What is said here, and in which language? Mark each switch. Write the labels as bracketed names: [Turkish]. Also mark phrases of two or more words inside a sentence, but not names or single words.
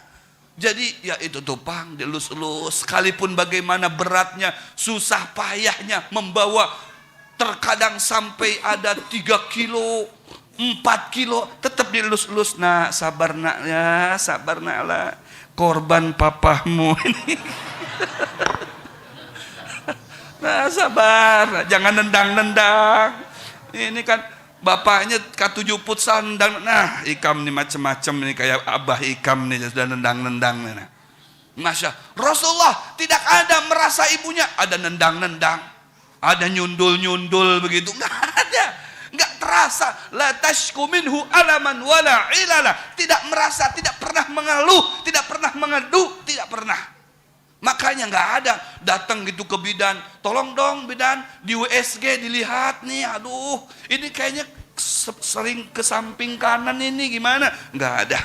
[Banjar] Jadi ya itu tupang, dilus-lus. Sekalipun bagaimana beratnya, susah payahnya membawa, terkadang sampai ada 3 kilo, 4 kilo, tetap dilus-lus. Nak, sabar nak ya, sabar nak lah. Korban papahmu ini. Nah, sabar, jangan nendang-nendang. Ini kan bapaknya K7 putusan nendang. Nah, Ikam nih macam-macam nih, kayak Abah Ikam nih sudah nendang-nendang nih. Nah. [Indonesian] Masya Rasulullah tidak ada merasa ibunya ada nendang-nendang, ada nyundul-nyundul begitu, nggak ada, nggak terasa. [Arabic] لا تشكو منه ألما ولا علة, [Indonesian] tidak merasa, tidak pernah mengeluh, tidak pernah mengadu, tidak pernah. Makanya nggak ada datang gitu ke bidan, tolong dong bidan di USG dilihat nih, aduh ini kayaknya sering ke samping kanan ini gimana, nggak ada.